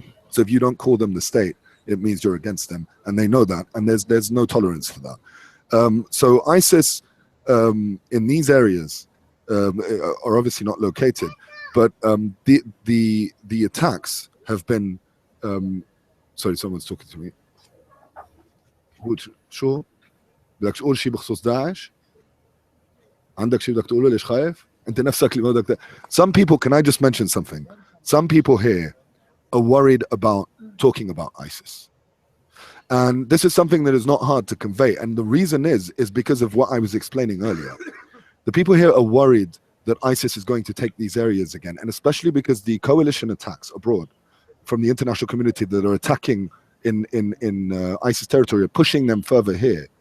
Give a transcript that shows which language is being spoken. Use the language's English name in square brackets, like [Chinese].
[English] So if you don't call them the state, it means you're against them. And they know that. And there's no tolerance for that. So ISIS in these areas are obviously not located, but the attacks have been sorry, someone's talking to me. [Arabic] شو بدك تقول شيء بخصوص داعش؟ عندك شيء بدك تقوله؟ ليش خايف؟ انت نفسك اللي بدك [English] Some people, can I just mention something? Some people here are worried about talking about ISIS. And this is something that is not hard to convey. And the reason is because of what I was explaining earlier. The people here are worried that ISIS is going to take these areas again. And especially because the coalition attacks abroad from the international community that are attacking in ISIS territory are pushing them further here.